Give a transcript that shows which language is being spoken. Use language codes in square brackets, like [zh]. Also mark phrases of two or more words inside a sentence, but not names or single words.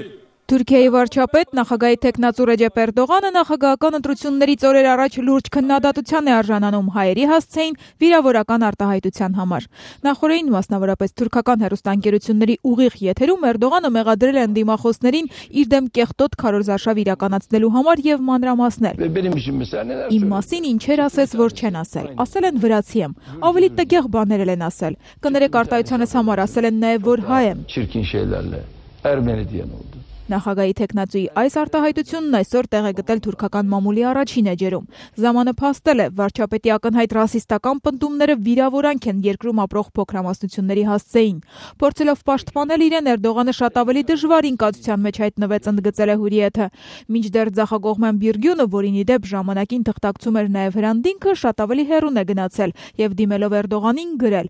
[hy] Թուրքիայի վարչապետ նախագահի տեխնացու Ռեջեփ Էրդողանը նախագահական ընտրություններից օրեր առաջ լուրջ քննադատության է արժանանում հայերի հասցեին վիրավորական արտահայտության համար։ Նախորդին մասնավորապես թուրքական հեռուստաընկերությունների ուղիղ եթերում Էրդողանը մեղադրել է ընդդիմախոսներին իր դեմ կեղտոտ քարոզարշավ իրականացնելու համար եւ մանրամասնել։ Իմ մասին ինչեր ասես, որ չեն ասել։ Ասել են վրացի եմ։ Ավելի տգեղ բաներ են ասել։ Կներեք արտահայտությանս համար ասել են նաեւ, որ հայ եմ։ [tr] Çirkin şeylerle Ermeni diyen oldu. [hy] Նախագահի տեխնացուի այս արտահայտությունն այսօր տեղ է գտել թուրքական մամուլի առաջին էջերում։ Զամանը փաստել է, վարչապետի ակնհայտ ռասիստական պնդումները վիրավորանք են երկրում ապրող փոքրամասնությունների հասցեին։ Փորձելով պաշտպանել իրեն, Էրդողանը շատ ավելի դժվար ինկացության մեջ հայտնվեց, ընդգծել է Հուրիեթը։ Մինչդեռ ձախակողմյան Բիրգյունը, որին ի դեպ ժամանակին թղթակցում էր նաև Հրանդինքը, շատ ավելի հեռուն է գնացել եւ դիմելով Էրդողանին գրել.